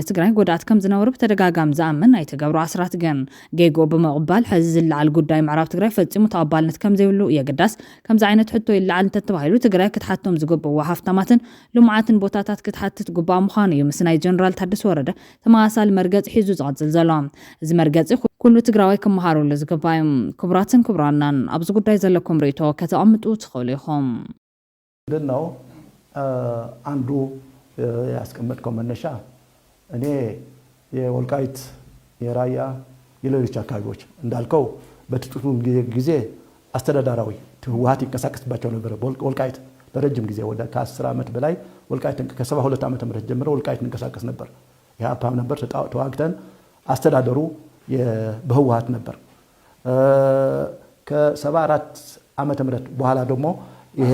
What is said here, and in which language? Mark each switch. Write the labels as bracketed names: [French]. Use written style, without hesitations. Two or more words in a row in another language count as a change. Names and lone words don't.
[Tigrinya] ትግራይ ጎዳእት ከም ዝነበሩ ብተደጋጋሚ ዝኣምን ናይ ተገብሩ ኣስራት ግን ጌጎ ብምቕባል ሕዚ ዝለዓል ጉዳይ ምዕራብ ትግራይ ፈጺሙ ተቐባልነት ከም ዘይብሉ የገዳስ። ከምዚ ዓይነት ሕቶ ይለዓል እንተተባሂሉ ትግራይ ክትሓቶም ዝግብእዋ ሃፍታማትን ልሙዓትን ቦታታት ክትሓትት ግባእ ምዃኑ እዩ ምስ ናይ ጀነራል ታደሰ ወረደ ተመሳሳሊ መርገፂ ሒዙ ዝቐጽል ዘሎ። እዚ መርገፂ ኩሉ ትግራዋይ ክመሃረሉ ዝግባእ እዩ። ክቡራትን ክቡራናን ኣብዚ ጉዳይ ዘለኩም ርእቶ ከተቐምጡ ትኽእሉ ኢኹም። [Amharic] ነው አንዱ ያስቀመጥከው መነሻ እኔ የወልቃይት የራያ የሌሎች አካባቢዎች እንዳልከው በጥቂቱ ጊዜ አስተዳዳራዊ ህወሓት ይንቀሳቀስባቸው ነበር። ወልቃይት ለረጅም ጊዜ ወደ ከ10 ዓመት በላይ ወልቃይት ከ72 ዓመተ ምህረት ጀምሮ ወልቃይት እንቀሳቀስ ነበር። ኢህአፓም ነበር ተዋግተን አስተዳደሩ በህወሓት ነበር። ከ74 ዓመተ ምህረት በኋላ ደግሞ ይሄ